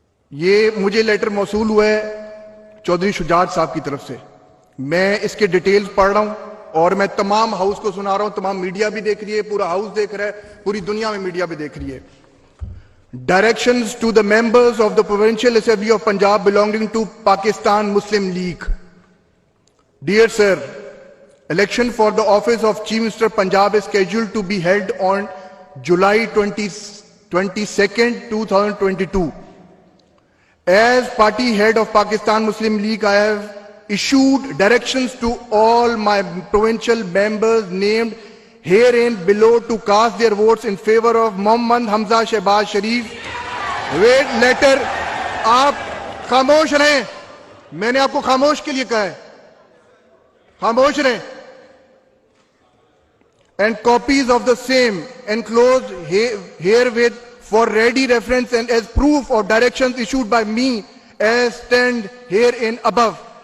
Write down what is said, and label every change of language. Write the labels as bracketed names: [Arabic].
[Urdu] یہ مجھے لیٹر موصول ہوا ہے چودھری شجاعت صاحب کی طرف سے. میں اس کے ڈیٹیلز پڑھ رہا ہوں اور میں تمام ہاؤس کو سنا رہا ہوں. تمام میڈیا بھی دیکھ رہی ہے, پورا ہاؤس دیکھ رہا ہے, پوری دنیا میں میڈیا بھی دیکھ رہی ہے. [English] Directions to the members of the Provincial Assembly of Punjab belonging to Pakistan Muslim League. Dear sir, election for the office of Chief Minister Punjab is scheduled to be held on July 22nd, 2022. As party head of Pakistan Muslim League, I have issued directions to all my provincial members named herein below to cast their votes in favor of Mohammad Hamza Shehbaz Sharif. Wait, letter. [Urdu] آپ خاموش رہیں. میں نے آپ کو خاموش کے لیے کہا ہے. خاموش رہیں. [English] And copies of the same enclosed herewith for ready reference and as proof of directions issued by me as stand herein above.